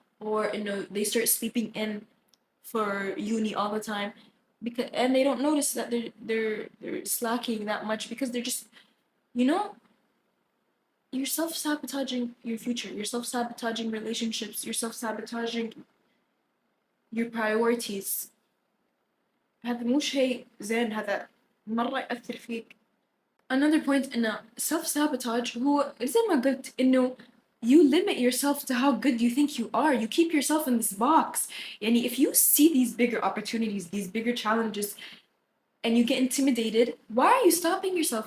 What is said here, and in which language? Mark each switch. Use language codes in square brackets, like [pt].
[en] Or they start sleeping in for uni all the time. And they don't notice that they're slacking that much because they're just you know you're self-sabotaging your future, you're self-sabotaging relationships, you're self-sabotaging your priorities. [ar] هذا مو شيء زين، هذا مرة يأثر فيك. [en] Another point [ar] إنه [en] self-sabotage [ar] هو زي ما قلت إنه [en] you limit yourself to how good you think you are. You keep yourself in this box. [ar] يعني [en] if you see these bigger opportunities, these bigger challenges, and you get intimidated, why are you stopping yourself?